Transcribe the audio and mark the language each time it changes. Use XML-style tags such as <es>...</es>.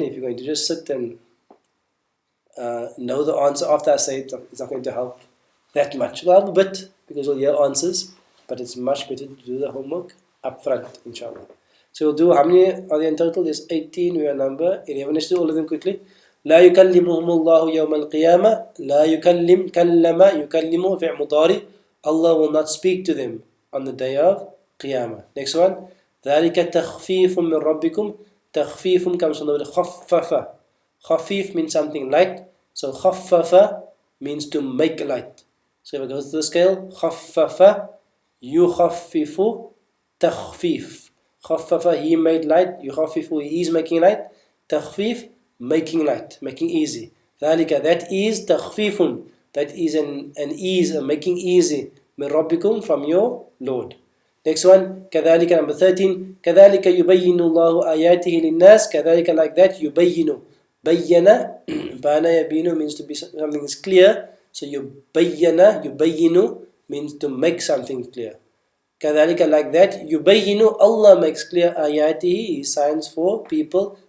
<en>If you're going to just sit and know the answer after I say it, it's not going to help that much. Well, a bit, because you'll hear answers, but it's much better to do the homework up front, inshallah. So we'll do, how many are there in total? There's 18, we are number 11. Let's do all of them quickly.</en> <ar>لا يكلمهم الله يوم القيامة. لا يكلم, كلم, يكلم فعل مضارع.</ar> <en>Allah will not speak to them on the day of Qiyamah. Next one.</en> <ar>ذلك تخفيف من ربكم.</ar> <en>تخفيف comes from the word خفف. خفيف means something light. So خفف means to make light. So if I go to the scale,</en> <ar>خفف, يخفف, تخفيف.</ar> <en>خفف, he made light. يخفف, he is making light. تخفيف, making light, making easy. ذلك, that is تخفيف, that is an ease, a making easy.</en> <ar>من ربكم,</ar> <en>from your Lord. Next one, كذلك, number 13.</en> <ar>كذلك يبين الله آياته للناس.</ar> <en>كذلك, like that, يبين. بيّن, بana يبين means to be something is clear. So يبين, يبين means to make something clear. كذلك, like that, يبين, Allah makes clear آياته, His signs for people.</en>